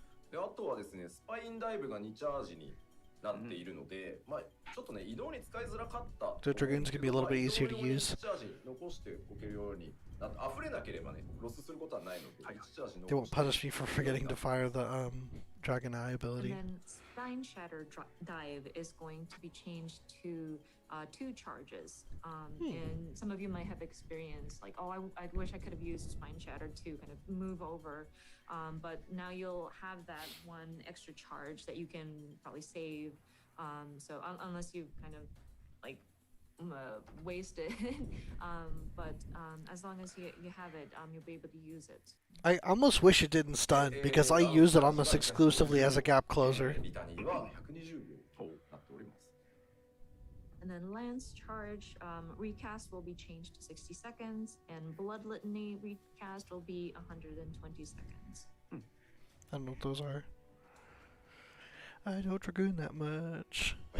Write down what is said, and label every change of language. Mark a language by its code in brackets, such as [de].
[ja] で、あとはですね、スパインダイブが2チャージになっているので、まあちょっとね移動に使いづらかった。 [en] The Dragoon's gonna be a little bit easier to use. [ja] チャージ残しておけるように、溢れなければねロスすることはないので、1チャージ [en] They won't punish me for forgetting to fire the Dragon Eye ability. And then Spine Shatter Dive is going to be changed to 2 charges. And some of you might have experienced like, oh, I wish I could have used Spine Shatter to kind of move over. But now you'll have that 1 extra charge that you can probably save So unless you kind of like waste it, but as long as you have it, you'll be able to use it. I almost wish it didn't stun because I use it almost exclusively as a gap closer. [ja] リタニーは120秒となっております。 [en] And then Lance Charge recast will be changed to 60 seconds, and Blood Litany recast will be 120 seconds. I don't know what those are. I don't Dragoon that much.